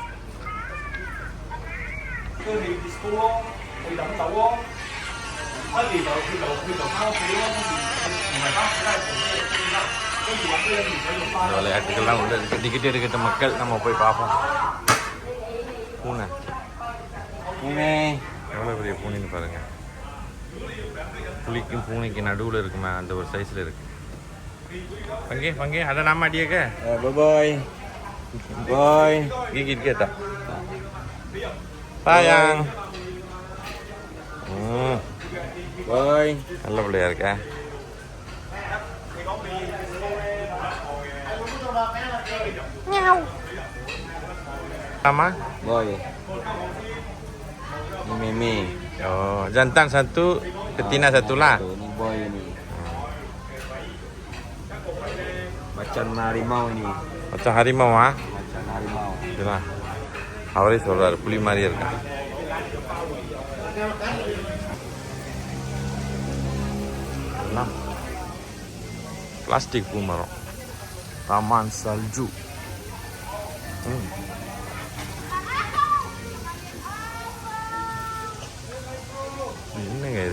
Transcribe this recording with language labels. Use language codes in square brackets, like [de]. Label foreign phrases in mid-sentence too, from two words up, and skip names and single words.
[ta] இந்த விளையாட்டுகள்லாம் உள்ள இருக்கு. டிக்கெட் எடுக்கிட்ட மக்கள் நம்ம போய் பார்ப்போம். பூனை எவ்வளோ பெரிய பூனைன்னு பாருங்கள். புலிக்கும் பூனைக்கு நடுவில் இருக்குமே, அந்த ஒரு சைஸில் இருக்குது. [ms] பங்கே ada nama dia ke? Boy. Gigit kita. தாயாங். Boy. [ta] நல்ல பிள்ளையா இருக்க. [ms] Sama? Boy. Ini Meme. Oh, jantan satu, betina satu lah. Ini boy ini. Macan harimau ini. Macam harimau ah. Macan harimau. Itulah. [ta] அவரே சொல்றாரு புலி மாதிரி இருக்கா. எல்லாம் பிளாஸ்டிக் பூமரம். Taman Salju. என்னங்க இது?